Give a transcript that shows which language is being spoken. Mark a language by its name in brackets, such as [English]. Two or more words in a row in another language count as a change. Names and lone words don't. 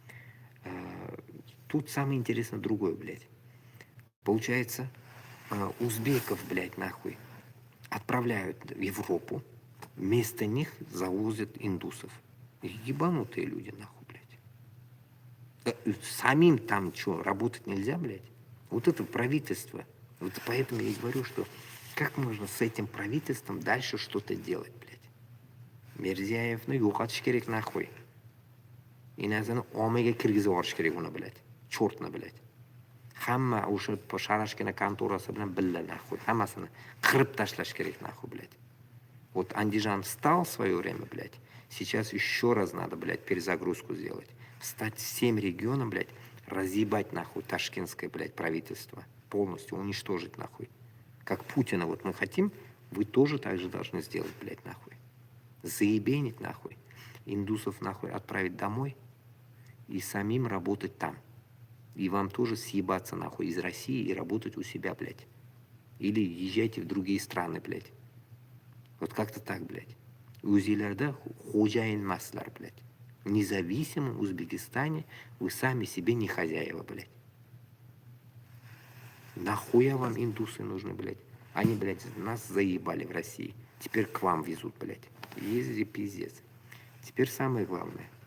[Russian] Тут самое интересное другое, блядь. Получается, узбеков, блядь, нахуй, отправляют в Европу, Вместо них завозят индусов. Ебанутые люди, нахуй, блядь. Самим там что, работать нельзя, блядь? Вот это правительство. Вот поэтому я и говорю, что как можно с этим правительством дальше что-то делать, блядь? [Uzbek] Mirziyoyevni yo'qotish kerak nahvoy. Inasini omaga kirgizib yuborish kerak uni, блядь. Chortni, блядь. Hamma o'sha sharashkina kontorasi bilan billa nahvoy. Hammasini qirib tashlash kerak nahvoy, [Russian] блядь. Вот Андижан встал в свое время, блядь. Сейчас еще раз надо, блядь, перезагрузку сделать. Встать всем регионам, блядь, разъебать нахуй ташкентское, блядь, правительство. Полностью уничтожить нахуй. Как Путина вот мы хотим, вы тоже так же должны сделать, блядь, нахуй. Заебенить нахуй. Индусов нахуй отправить домой и самим работать там. И вам тоже съебаться нахуй из России и работать у себя, блядь. Или езжайте в другие страны, блядь. Вот как-то так, блядь. [Uzbek] O'zinglarda xo'jayin emaslar, [Russian] блядь. В независимом Узбекистане вы сами себе не хозяева, блядь. Нахуя вам индусы нужны, блядь? Они, блядь, нас заебали в России. Теперь к вам везут, блядь. Езди, пиздец. Теперь самое главное.